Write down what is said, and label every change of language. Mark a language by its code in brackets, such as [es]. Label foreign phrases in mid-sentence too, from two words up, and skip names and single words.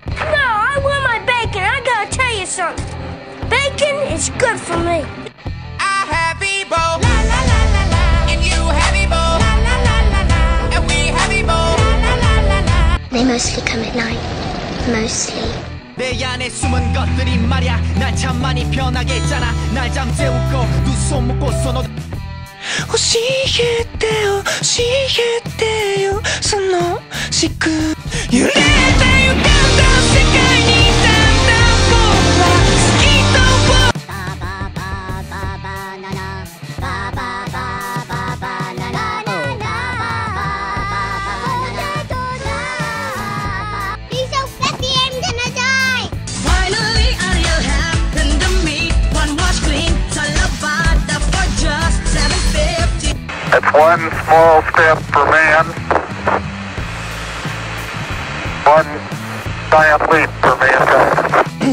[en] No, I want my bacon. I gotta tell you something. Bacon is good for me. I have Ebo, la la la la la, and you have Ebo, la la la la la, and we have Ebo, la la la la la. They mostly come at night. Mostly. [ko] 내 안에 숨은 것들이 말야 날 참 많이 변하게 했잖아 날 잠재우고 두 손 묶고서 너 [ja] 教えてよ教えてよそのしく揺れた予感だ世界にだんだん僕は好きとバババババナナバババババナナ [en] It's one small step for man, one giant leap for mankind.